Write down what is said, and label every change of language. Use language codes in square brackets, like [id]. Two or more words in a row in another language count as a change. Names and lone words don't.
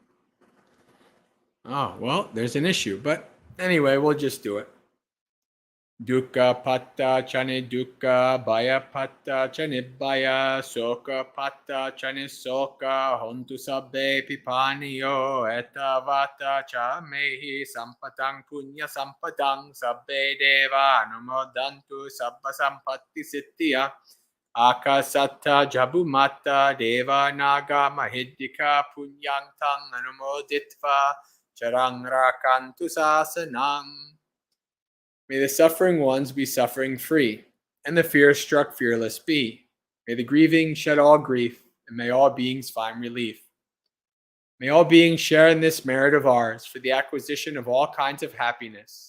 [en] Oh, well, there's an issue. But anyway, we'll just do it. [pi] Dukkha patta chane dukkha, bhaya patta chane bhaya, soka patta chane soka, hontu sabbe pipaniyo, etavata cha mehi sampatang punya sampadang, sabbe deva anumodantu sabba sampatti siddhya, akasatta jabumata deva naga mahiddhika punyantang anumoditva, charang rakantu sasanang. [en] May the suffering ones be suffering free, and the fear-struck fearless be. May the grieving shed all grief, and may all beings find relief. May all beings share in this merit of ours for the acquisition of all kinds of happiness.